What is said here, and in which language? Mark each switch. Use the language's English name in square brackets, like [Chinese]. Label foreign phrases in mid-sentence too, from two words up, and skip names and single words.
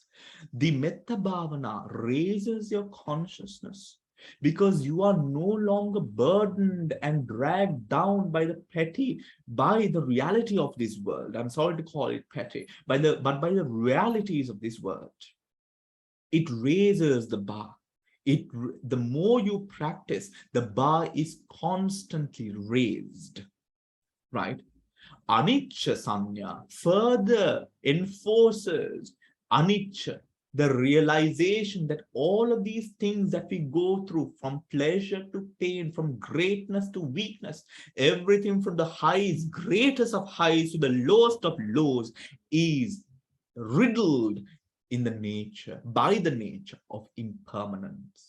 [English] The [Pali] Metta Bhavana [English] raises your consciousness because you are no longer burdened and dragged down by the petty, by the reality of this world. I'm sorry to call it petty, but by the realities of this world. It raises the bar. The more you practice, the bar is constantly raised, right? [Pali] Anicca Sanya [English] further enforces anicca, the realization that all of these things that we go through, from pleasure to pain, from greatness to weakness, everything from the highs, greatest of highs to the lowest of lows, is riddled in the nature, by the nature of impermanence.